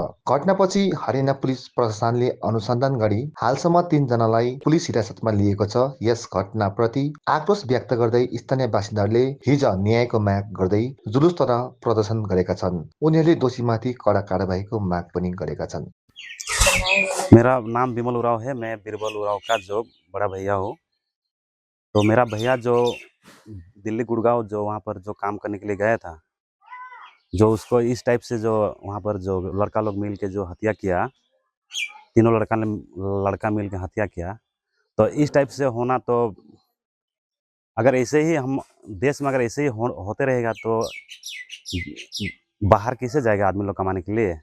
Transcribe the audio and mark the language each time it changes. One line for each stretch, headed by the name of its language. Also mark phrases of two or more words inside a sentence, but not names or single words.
Nepali: घटनापछि हरियाणा पुलिस प्रशासनले अनुसन्धान गरी हालसम्म 3 जनालाई पुलिस हिरासतमा लिएको छ। यस घटनाप्रति आक्रोश व्यक्त गर्दै स्थानीय बासिन्दाहरूले हिज न्यायको माग गर्दै जुलुस तथा प्रदर्शन गरेका छन्। उनीहरूले दोषीमाथि कडा कारबाहीको माग पनि गरेका छन्।
Hindi: मेरा नाम विमल उराव है। मैं बीरबल उराव का जो बड़ा भैया हूँ। तो मेरा भैया जो दिल्ली गुड़गांव जो वहाँ पर जो काम करने के लिए गया था, जो उसको इस टाइप से जो वहाँ पर जो लड़का लोग मिल के जो हत्या किया, तीनों लड़का मिल के हत्या किया, तो इस टाइप से होना तो अगर ऐसे ही हम देश में अगर ऐसे ही होते रहेगा तो बाहर कैसे जाएगा आदमी लोग कमाने के लिए।